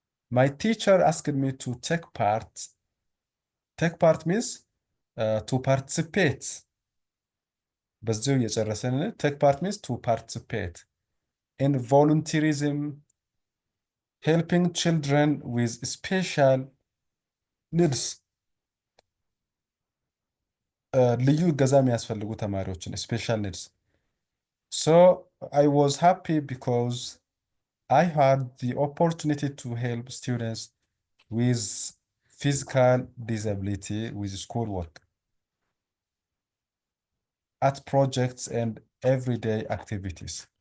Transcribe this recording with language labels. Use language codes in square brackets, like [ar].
[en] My teacher asked me to take part. Take part means to participate. [am] በዚሁ እየጨረስን [en] take part means to participate in volunteerism, helping children with special needs. [am] ልዩ እገዛ የሚያስፈልጉ ተማሪዎችን [en] special needs. So I was happy because I had the opportunity to help students with physical disability with schoolwork, at projects and everyday activities.